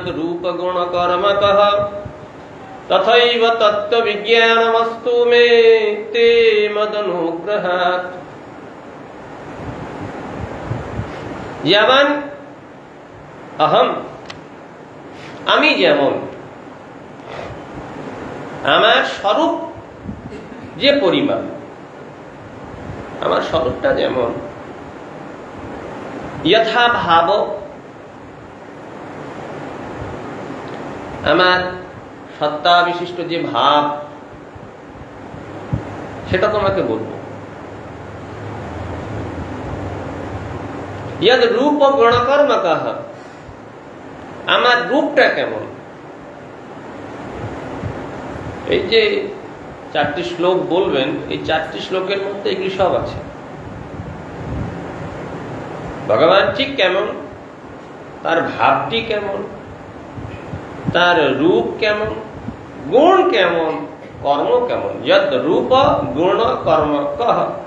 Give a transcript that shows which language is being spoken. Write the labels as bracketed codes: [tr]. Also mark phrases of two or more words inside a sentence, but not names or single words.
[sa] रूप गुण कर्मकः तथैव तत्त्व विज्ञानमस्तु मे ते मदनुग्रहात् यवान अहम [bn] আমি যেমন আমার স্বরূপ যে পরিমাণ আমার স্বরূপটা যেমন [sa] यथा भाव [bn] আমার সত্তা বিশিষ্ট যে ভাব সেটা তোমাকে বলবো [sa] यद रूप गुण कर्मकः [bn] আমার রূপটা কেমন এই যে চারটি শ্লোক বলবেন এই চারটি শ্লোকের মধ্যে এগুলি সব আছে ভগবান ঠিক কেমন তার ভাবটি কেমন তার রূপ কেমন গুণ কেমন কর্ম কেমন [sa] যদ রূপ গুণ কর্ম কহ